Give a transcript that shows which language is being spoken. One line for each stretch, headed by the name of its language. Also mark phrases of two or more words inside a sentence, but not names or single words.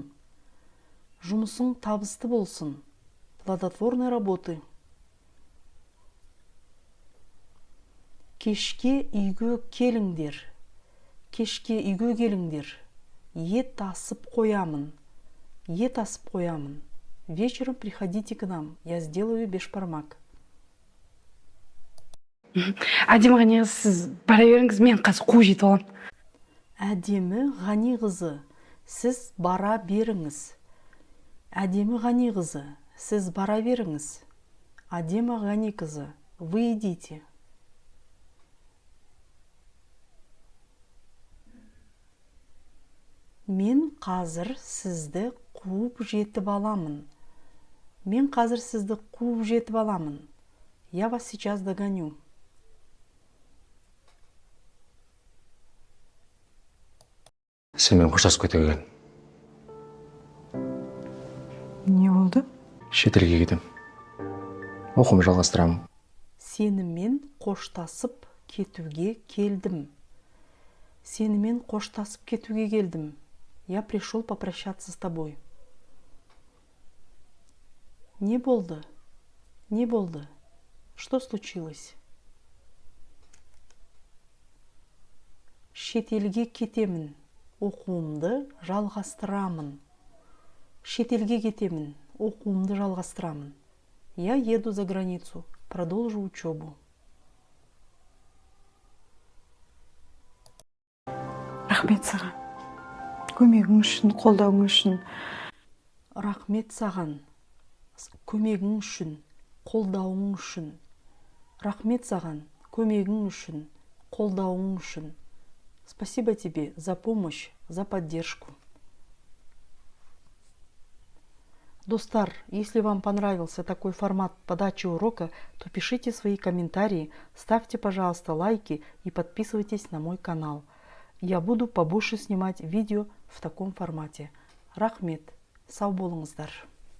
Kazakh: Жұмысың табысты болсын.
Russian: Плодотворной работы.
Kazakh: Кешке үйге келіңдер. Кешке үйге келіңдер. Ет асып қоямын. Ет асып қоямын.
Russian: Вечером приходите к нам. Я сделаю бешбармак.
Kazakh: Әдемі ғани қыз, сіз бара беріңіз, мен қазір қуып жетіп аламын. Әдемі ғани қызы, сіз бара беріңіз. Әдемі ғани қызы, сіз бара беріңіз. Әдемі ғани қызы,
Russian: вы идите.
Kazakh: Мен қазір сізді қуып жетіп аламын. Мен қазір сізді қуып жетіп аламын.
Russian: Я вас сейчас догоню.
Kazakh: Сенімен қоштасып кете келген. Не болды? Шетелге кетем. Оқуымды жалғастырамын. Сенімен қоштасып кетуге келдім. Сенімен қоштасып кетуге келдім.
Russian: Я пришел попрощаться с тобой.
Kazakh: Не болды? Не болды?
Russian: Что случилось?
Kazakh: Шетелге кетемін. Оқуымды жалғастырамын. Шетелге кетемін. Оқуымды жалғастырамын.
Russian: Я еду за границу. Продолжу учебу.
Kazakh: Рахмет саған. Көмегің үшін, қолдауың үшін. Рахмет саған. Көмегің үшін, қолдауың үшін. Рахмет саған. Көмегің үшін, қолдауың үшін.
Russian: Спасибо тебе за помощь, за поддержку. Достар, если вам понравился такой формат подачи урока, то пишите свои комментарии, ставьте, пожалуйста, лайки и подписывайтесь на мой канал. Я буду побольше снимать видео в таком формате.
Kazakh: Рахмет. Сау болыңыздар.